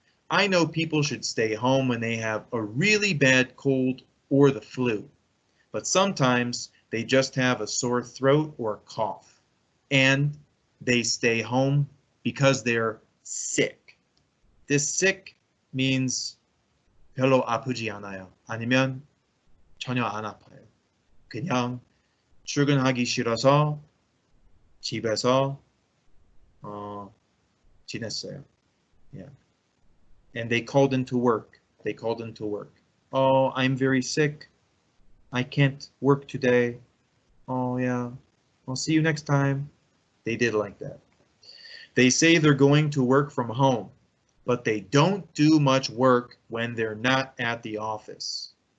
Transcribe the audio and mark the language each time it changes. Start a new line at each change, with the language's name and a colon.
English: I know people should stay home when they have a really bad cold or the flu, but sometimes they just have a sore throat or cough, and they stay home because they're sick. This sick means
Korean: 별로 아프지 않아요. 아니면 전혀 안 아파요. 그냥 출근하기 싫어서 집에서 지냈어요.
English: Yeah. And they called into work. They called into work. Oh, I'm very sick. I can't work today. Oh, yeah. I'll see you next time. They did like that. They say they're going to work from home, but they don't do much work when they're not at the office.